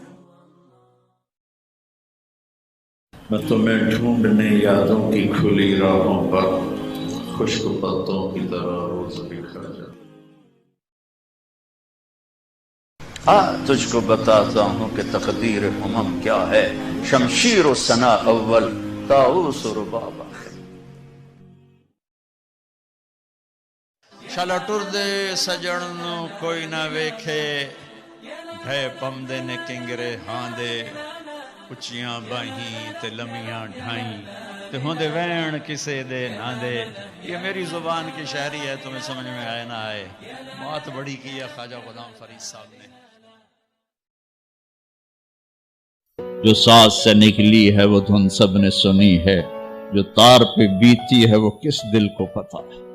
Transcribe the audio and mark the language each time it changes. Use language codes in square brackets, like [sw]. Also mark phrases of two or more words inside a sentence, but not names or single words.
[ur] میں تمہیں ڈھونڈنے یادوں کی کھلی راہوں پر، خشک پتوں کی طرح روز بکھر جاتا۔ تجھ کو بتاتا ہوں کہ تقدیر امم کیا ہے، شمشیر و ثنا اول طاؤس و رباب آخر۔ [skr] شالا ٹر دے سجن نو کوئی نہ ویکھے، بھے پم دے نے کنگرے ہاں دے، اچیاں باہیں تے لمیاں ڈھائیں تے ہوندے وین کسے دے نہ دے۔ [ur] یہ میری زبان کی شاعری ہے، تمہیں سمجھ میں آئے نہ آئے، بات بڑی کی ہے خواجہ غلام فرید صاحب نے۔ جو ساز سے نکلی ہے وہ دھن سب نے سنی ہے، جو تار پہ بیتی ہے وہ کس دل کو پتا ہے۔